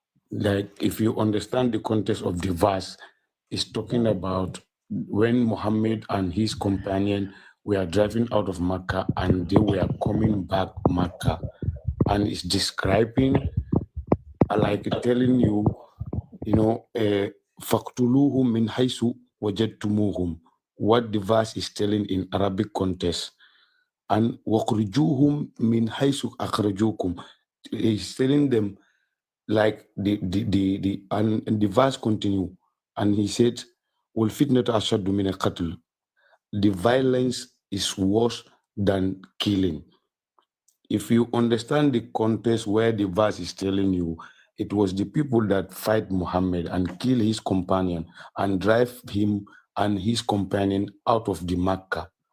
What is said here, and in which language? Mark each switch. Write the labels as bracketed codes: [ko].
[en] Like, if you understand the context of the verse, it's talking about when Muhammad and his companion were driving out of Mecca and they were coming back Mecca. And it's describing, like telling you, [ar] فَاقْتُلُوهُمْ مِنْ حَيْثُ وَجَدْتُمُوهُمْ. [en] What the verse is telling in Arabic context. [ar] and وَخْرِجُوهُمْ مِنْ حَيْثُ أَخْرَجُوكُمْ. [en] He's telling them, like and the verse continue, and he said, [ar] وَالْفِتْنَةُ أَشَدُّ مِنَ الْقَتْلِ. [en] The violence is worse than killing. If you understand the context where the verse is telling you, it was the people that fight Muhammad and kill his companion and drive him and his companion out of the Makkah.